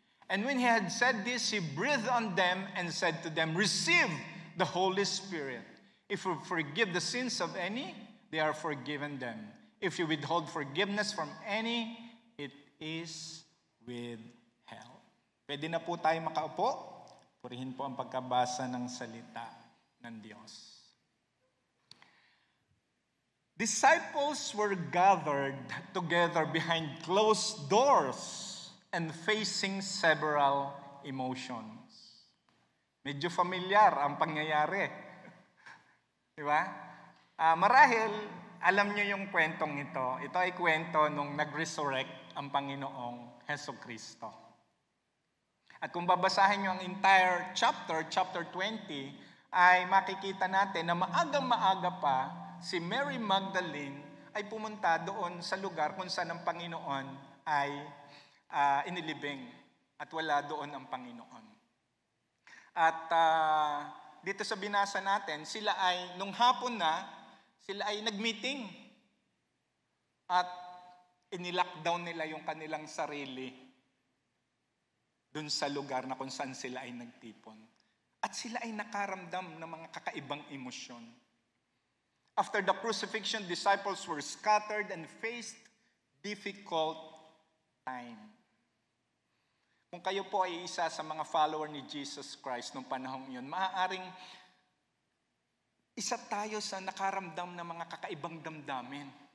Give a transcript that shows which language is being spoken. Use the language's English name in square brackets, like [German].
[English] And when he had said this, he breathed on them and said to them, "Receive the Holy Spirit. If you forgive the sins of any, they are forgiven them. If you withhold forgiveness from any, it is withheld." [Filipino] Pwede na po tayo makaupo. Purihin po ang pagkabasa ng salita ng Diyos. [English] Disciples were gathered together behind closed doors and facing several emotions. [Filipino] Medyo familiar ang pangyayari. Di ba? Marahil, alam nyo yung kwentong ito. Ito ay kwento nung nag-resurrect ang Panginoong Hesukristo. At kung babasahin nyo ang entire chapter 20, ay makikita natin na maagang-maaga pa, si Mary Magdalene ay pumunta doon sa lugar kung saan ang Panginoon ay inilibing at wala doon ang Panginoon. At dito sa binasa natin, sila ay, nung hapon na, sila ay nag-meeting. At inilockdown nila yung kanilang sarili dun sa lugar na kung saan sila ay nagtipon. At sila ay nakaramdam ng mga kakaibang emosyon. [English] After the crucifixion, disciples were scattered and faced difficult time. [Filipino] Kung kayo po ay isa sa mga follower ni Jesus Christ noong panahong iyon, maaaring isa tayo sa nakaramdam ng mga kakaibang damdamin.